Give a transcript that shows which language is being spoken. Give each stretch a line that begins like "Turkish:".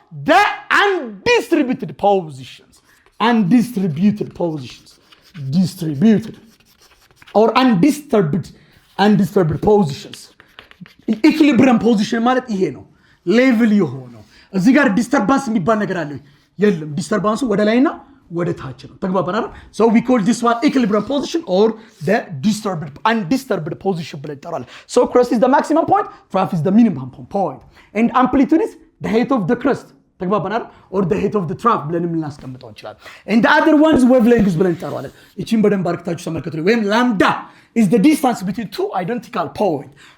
English: the undistributed positions. Undistributed positions. Distributed or undisturbed positions.
Amharic: ኢኩሊብሪየም ፖዚሽን ማለት ይሄ ነው። ሌቭል የሆነው እዚህ ጋር ዲስተርባንስ የሚባል ነገር አለ የለም። ዲስተርባንሱ ወደ ላይና ወደ ታች ነው። ተግባባን አይደል?
English: so we call this one equilibrium position or the undisturbed position
Amharic: ብለን እንጠራለን።
English: so crust is the maximum point, trough is the minimum point, and amplitude is the height of the crust.
Amharic: ተግባባን አይደል?
English: or the height of the trough
Amharic: ብለን ልናስቀምጠው እንችላለን።
English: and the other one is wavelength
Amharic: ብለን እንጠራዋለን። እቺን በደንብ አርክታችሁ ተመልከቱ። ወይም
English: ላምዳ is the distance between two identical points.